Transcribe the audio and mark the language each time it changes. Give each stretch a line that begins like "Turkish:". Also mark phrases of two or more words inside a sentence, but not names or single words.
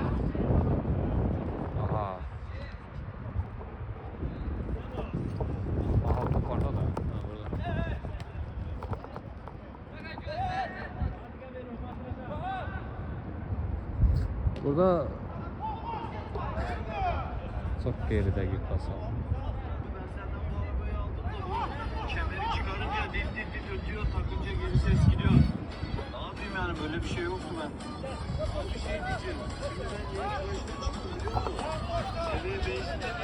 Turkish: Aha. Aha, top orada da.
Azerbaijani: Burada çox qeyri-dəqiq pas aldı.
Turkish: Takınca geri ses gidiyor. Ne yapayım yani, böyle bir şey yoktu ben. Bir şey diyeceğim. Şimdi ben yeni başta çıktım, biliyor musun? Seviye 5'te